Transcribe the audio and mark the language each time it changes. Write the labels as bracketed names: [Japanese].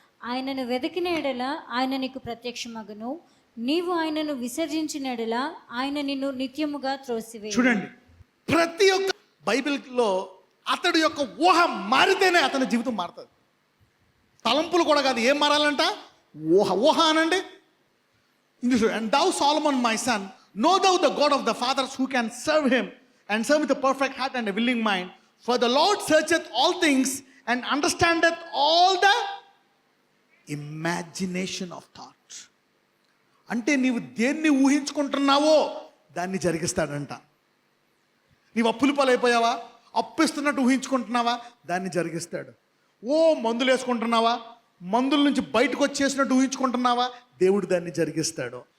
[Telugu] ఆయనను వెతికిన ఎడల ఆయన నీకు ప్రత్యక్షమగును. నీవు ఆయనను విసర్జించిన ఎడల ఆయన నిన్ను నిత్యముగా త్రోసివేయును. చూడండి, ప్రతి ఒక్క బైబిల్లో అతడి యొక్క ఊహ మారితేనే అతని జీవితం మారుతుంది. తలంపులు కూడా కాదు, ఏం మారాలంట? ఊహ. ఊహ అనండి. [English] English, and thou Solomon my son, know thou the God of the fathers who can serve him and serve with a perfect heart and a willing mind, for the Lord searcheth all things and understandeth all the imagination of thought. [Telugu] అంటే నీవు దేన్ని ఊహించుకుంటున్నావో దాన్ని జరిగిస్తాడంట. నీవు అప్పులు పాలైపోయావా, అప్పిస్తున్నట్టు ఊహించుకుంటున్నావా, దాన్ని జరిగిస్తాడు. ఓ మందులు వేసుకుంటున్నావా, మందుల నుంచి బయటకు వచ్చేసినట్టు ఊహించుకుంటున్నావా, దేవుడు దాన్ని జరిగిస్తాడు.